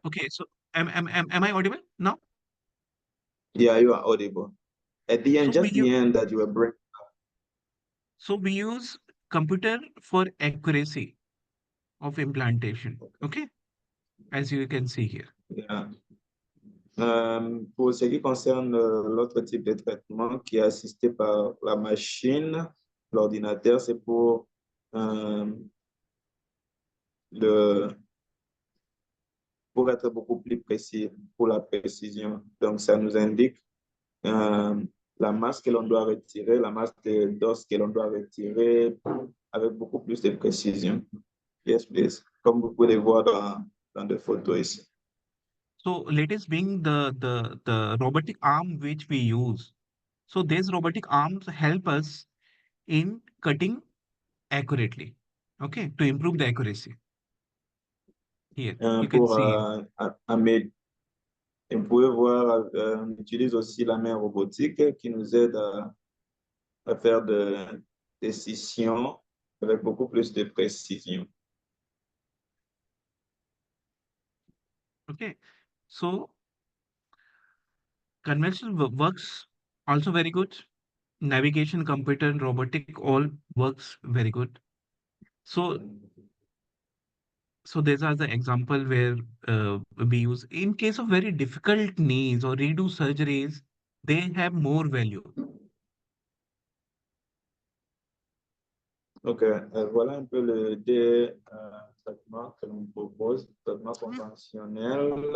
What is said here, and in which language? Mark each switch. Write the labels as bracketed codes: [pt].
[en] Okay. So am I audible now? Yeah, you are audible. At the end, So we just use the end that you were breaking. we use computer for accuracy of implantation. Okay, as you can see here. Yeah. [fr] Pour ce qui concerne l'autre type de traitement qui est assisté par la machine, l'ordinateur, c'est euh, le, pour être beaucoup plus précis, pour la précision. Donc, ça nous indique euh, la masse que l'on doit retirer, la masse d'os que l'on doit retirer avec beaucoup plus de précision. [en] Yes, please. [fr] Comme vous pouvez voir dans des photos ici. [en] So latest being the robotic arm which we use. So these robotic arms help us in cutting accurately. Okay, to improve the accuracy. Here you can [fr] Pour [en] see. [fr] et vous pouvez voir, on utilise aussi la main robotique qui nous aide à faire des scissions avec beaucoup plus de précision. [en] Okay, so conventional works also very good. Navigation, computer, and robotic all works very good. So these are the example where we use in case of very difficult knees or redo surgeries, they have more value. [fr] Donc, voilà un peu le des traitements que l'on propose, traitement conventionnel.